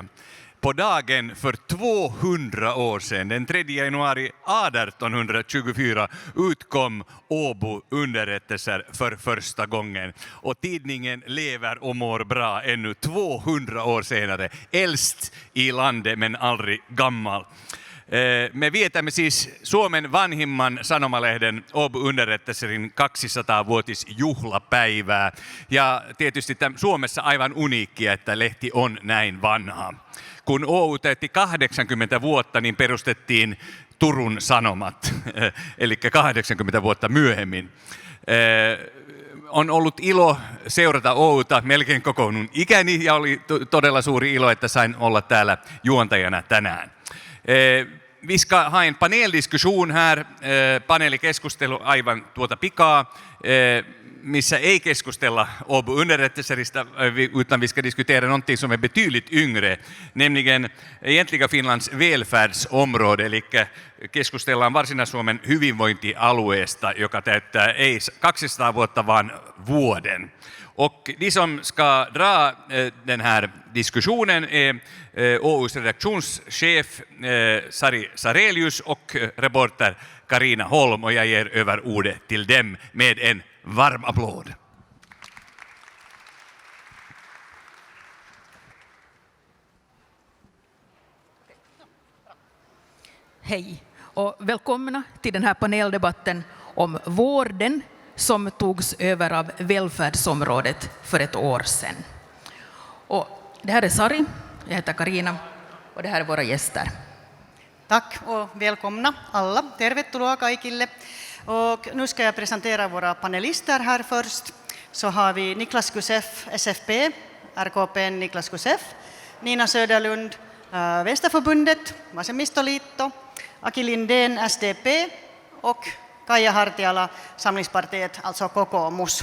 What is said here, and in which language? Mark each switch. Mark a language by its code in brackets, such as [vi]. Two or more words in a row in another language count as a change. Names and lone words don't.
[sv] På dagen för 200 år sedan, den 3 januari 1824, utkom Åbo underrättelser för första gången. Och tidningen lever och mår bra ännu 200 år senare. Äldst i landet men aldrig gammal. [fi] Me vietämme siis Suomen vanhimman sanomalehden Åbo underrättelserin 200-vuotisjuhlapäivää. Ja tietysti Suomessa aivan uniikkia, että lehti on näin vanha. Kun Åbo täytti 80 vuotta, niin perustettiin Turun Sanomat, eli 80 vuotta myöhemmin. On ollut ilo seurata Åbota melkein koko minun ikäni ja oli todella suuri ilo, että sain olla täällä juontajana tänään. [sv] Vi ska ha en paneldiskussion här, [fi] paneelikeskustelu aivan tuota pikaa, missä ei keskustella Åbo underrättelserista, [sv] utan vi ska diskutera någonting som är betydligt yngre, nämligen egentligen Finlands välfärdsområde, [fi] eli keskustellaan Varsinais-Suomen hyvinvointialueesta, joka täyttää ei 200 vuotta, vaan vuoden. [sv] Och de som ska dra den här diskussionen är Åhus redaktionschef Sari Sarelius och reporter Carina Holm, och jag ger över ordet till dem med en varm applåd. Hej och välkomna till den här paneldebatten om vården som togs över av välfärdsområdet för ett år sedan. Och det här är Sari, jag heter Carina och det här är våra gäster. Tack och välkomna alla. [fi] Tervetuloa kaikille. [sv] Och nu ska jag presentera våra panelister här först. Så har vi Niklas Gusef, SFP, RKP Niklas Gusef, Nina Söderlund, Vänsterförbundet, Vasemmistoliitto, Aki Lindén, SDP och Kaija Hartiala, Samlingspartiet, alltså kokoomus.